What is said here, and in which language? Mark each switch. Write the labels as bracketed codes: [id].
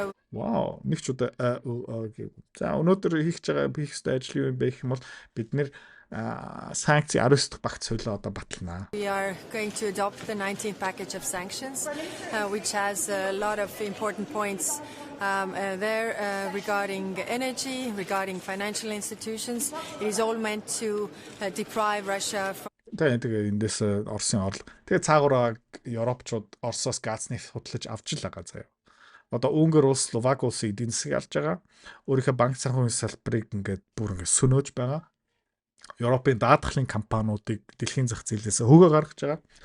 [mn] Вау, нэг ч удаа за өнөөдөр хийх ёстой ажил юу юм бэ гэх юм бол бид нэр санкц 19 дахь багц хуулиа одоо баталнаа. [en] we are going to adopt the 19th package of sanctions, which has a lot of important points there regarding energy, regarding financial institutions. It is all meant to deprive Russia from [mn] Тэгээ эндээс Оросын орлого. Тэгээ цаагаараа Европчууд Оросоос газ нефть худалдаж авч л байгаа заяа. Одоо Унгар улс, Словак улс эдийн засгийг алж байгаа. Өөрийнхөө банк санхүүгийн салбарыг ингээд бүр ингээд сөнөөж байгаа. Европын даатгалын компаниудыг дэлхийн зах зээлээс хөгөө гаргаж байгаа.